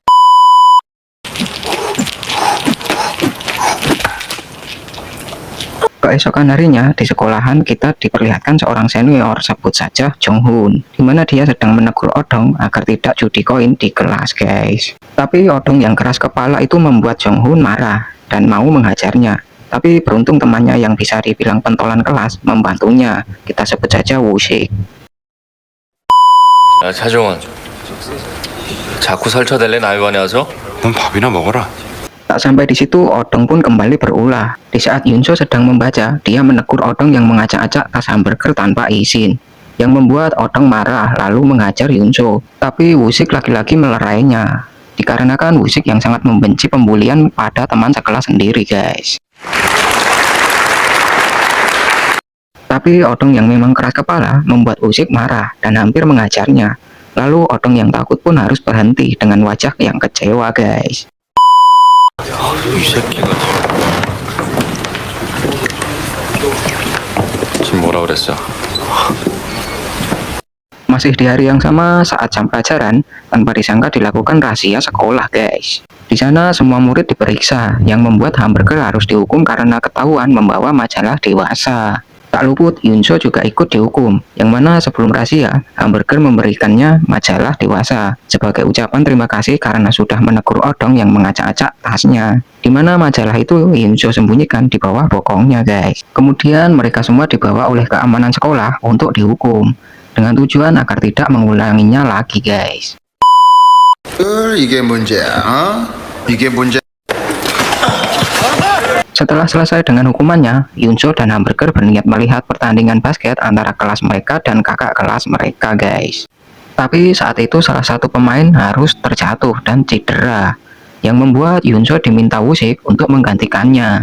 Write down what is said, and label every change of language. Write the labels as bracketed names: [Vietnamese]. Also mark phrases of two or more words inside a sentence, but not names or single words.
[Indonesian] Keesokan harinya di sekolahan kita diperlihatkan seorang senior, sebut saja Jong Hoon, di mana dia sedang menegur Odong agar tidak judi koin di kelas guys. Tapi Odong yang keras kepala itu membuat Jong Hoon marah dan mau menghajarnya. Tapi beruntung temannya yang bisa dibilang pentolan kelas membantunya, kita sebut saja Woo-sik. [Korean] 야, 차종원. 자꾸 설쳐댈래 나이반에 와서? 넌 밥이나 먹어라. [Indonesian] Tak sampai di situ, Odong pun kembali berulah. Di saat Yun So sedang membaca, dia menegur Odong yang mengacak-acak tas Hamburger tanpa izin, yang membuat Odong marah lalu menghajar Yun So. Tapi Woo-sik lagi-lagi melerainya, dikarenakan Woo-sik yang sangat membenci pembulian pada teman sekelas sendiri guys. Tapi Odong yang memang keras kepala membuat Woo-sik marah dan hampir mengajarnya. Lalu Odong yang takut pun harus berhenti dengan wajah yang kecewa guys. [Korean] 이 새끼가 지금 뭐라 그랬어? [Indonesian] Masih di hari yang sama saat jam pelajaran, tanpa disangka dilakukan razia sekolah guys. Di sana semua murid diperiksa, yang membuat Hamburger harus dihukum karena ketahuan membawa majalah dewasa. Tak luput, Yunso juga ikut dihukum, yang mana sebelum razia, Hamburger memberikannya majalah dewasa sebagai ucapan terima kasih karena sudah menegur odong yang mengacak-acak tasnya. Di mana majalah itu Yunso sembunyikan di bawah bokongnya, guys. Kemudian mereka semua dibawa oleh keamanan sekolah untuk dihukum, dengan tujuan agar tidak mengulanginya lagi, guys. [Korean] 이게 문제야, 어? 이게 문제. [Indonesian] Setelah selesai dengan hukumannya, Yunso dan Hamburger berniat melihat pertandingan basket antara kelas mereka dan kakak kelas mereka, guys. Tapi saat itu salah satu pemain harus terjatuh dan cedera, yang membuat Yunso diminta Wusik untuk menggantikannya.